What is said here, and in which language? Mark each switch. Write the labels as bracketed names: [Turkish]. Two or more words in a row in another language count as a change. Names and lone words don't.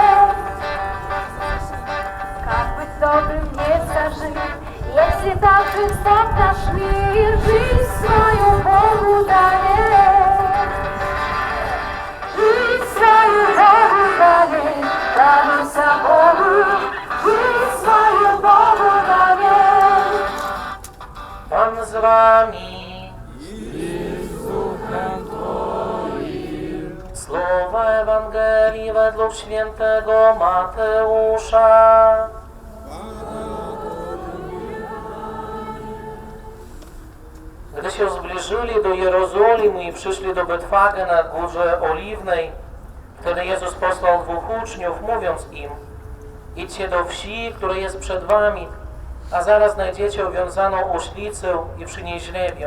[Russian] Как быть добрым, не скажи, если так жесток наш мир, жизнь свою Богу доверь. Жизнь свою Богу доверь, радуйся Богу, жизнь свою Богу доверь. [Polish] Pan z Wami. Słowa Ewangelii według świętego Mateusza. Gdy się zbliżyli do Jerozolimy i przyszli do Betfage na Górze Oliwnej, wtedy Jezus posłał 2 uczniów, mówiąc im: idźcie do wsi, która jest przed wami, a zaraz znajdziecie uwiązaną oślicę i przy niej źrebię.